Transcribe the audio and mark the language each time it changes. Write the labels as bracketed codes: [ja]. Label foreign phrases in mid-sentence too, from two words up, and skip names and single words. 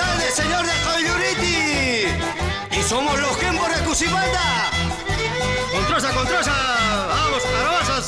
[es] señor de Coyuriti! ¡Y somos los Kempo de Cusipata! ¡Contrasa, contrasa! ¡Vamos, carabazas!